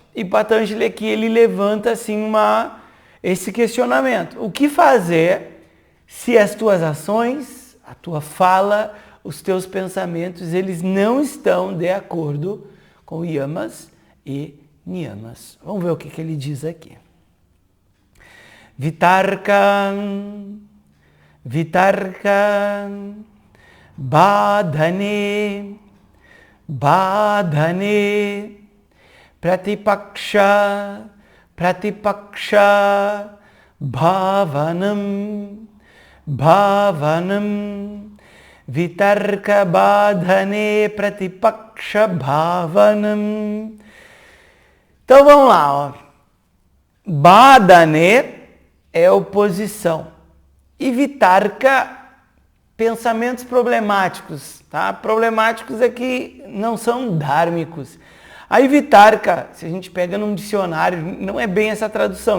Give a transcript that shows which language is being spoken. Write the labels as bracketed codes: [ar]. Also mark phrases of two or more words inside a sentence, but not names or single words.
[pt] E Patanjali aqui ele levanta assim esse questionamento. O que fazer se as tuas ações, a tua fala, os teus pensamentos, eles não estão de acordo com yamas e niyamas? Vamos ver o que ele diz aqui. [sa] Vitarkam badhane pratipaksha bhavanam vitarka badhane pratipaksha bhavanam. [pt] Então vamos lá, ó. Badhane é oposição e vitarka, pensamentos problemáticos, tá? Problemáticos é que não são dhármicos. Aí vitarka, se a gente pega num dicionário, não é bem essa tradução.